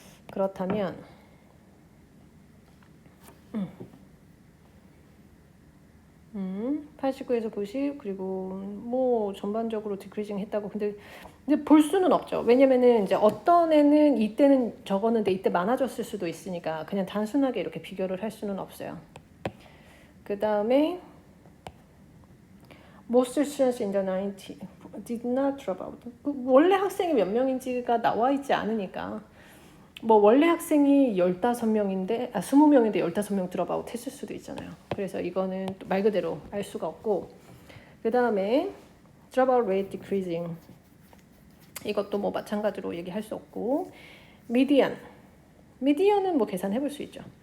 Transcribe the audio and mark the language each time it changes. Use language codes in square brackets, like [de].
[ko] 그렇다면 89에서 90 그리고 뭐 전반적으로 디크리징 했다고 근데 볼 수는 없죠. 왜냐면은 이제 어떤 애는 이때는 적었는데 이때 많아졌을 수도 있으니까 그냥 단순하게 이렇게 비교를 할 수는 없어요. 그 다음에 [en] Most students in the 90 did not drop out. [ko] 원래 학생이 몇 명인지가 나와 있지 않으니까 뭐 원래 학생이 15명인데 20명인데 15명 드롭아웃 했을 수도 있잖아요. 그래서 이거는 말 그대로 알 수가 없고 그 다음에 [en] dropout rate decreasing [ko] 이것도 뭐 마찬가지로 얘기할 수 없고 median은 뭐 계산해 볼 수 있죠.